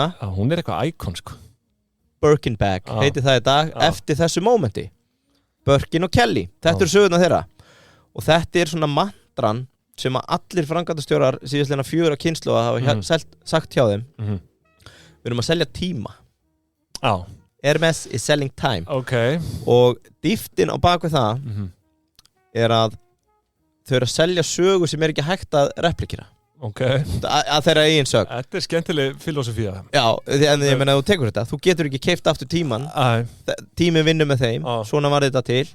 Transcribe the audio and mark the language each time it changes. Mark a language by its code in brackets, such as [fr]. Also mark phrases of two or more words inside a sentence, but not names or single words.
[is] Hún er eitthvað íkon, sko. Birkin Bag heiti það í dag eftir þessu mómenti. Birkin og Kelly, þetta eru sögurnar þeirra og þetta er svona mantran sem að allir framkvæmdastjórar síðastlega 4 kynslóða hafa sagt hjá þeim. Við erum að selja tíma. [en] Hermes is selling time. [is] Og dýftin á bakvið það er að þau eru að selja sögu sem er ekki hægt að replikera. Okay. Að þeirra eigin sög. Þetta skemmtileg filosofía. Já, en ég meina þú tekur þetta. Þú getur ekki keypt aftur tíman. Tíminn vinnur með þeim. Svona var þetta til.